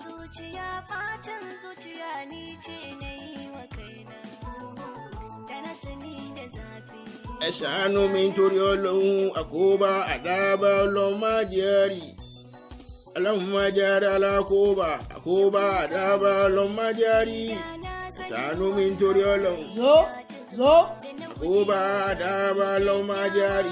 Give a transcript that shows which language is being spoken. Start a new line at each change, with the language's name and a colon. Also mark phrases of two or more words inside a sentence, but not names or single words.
Hausa: zuciya facin zuciya ni ce na yi wa kaina da na sani da zafi.
Yoruba: Ẹ ṣàánú mi nítorí Ọlọ́run, àkóbá àdábá Ọlọ́run má jẹ́rì. Ọlọ́run má jẹ́rì alákóbá, àkóbá àdábá Ọlọ́run má jẹ́rì. Ẹ ṣàánú mi nítorí Ọlọ́run. Zo. Àkóbá àdábá Ọlọ́run má jẹ́rì.